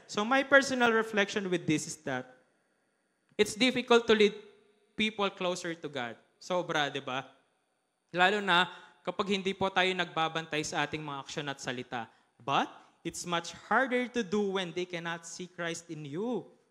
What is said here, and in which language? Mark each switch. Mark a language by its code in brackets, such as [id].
[en] So my personal reflection with this is that it's difficult to lead people closer to God. [tl] Sobra, di ba? Lalo na kapag hindi po tayo nagbabantay sa ating mga aksyon at salita. [en] But it's much harder to do when they cannot see Christ in you.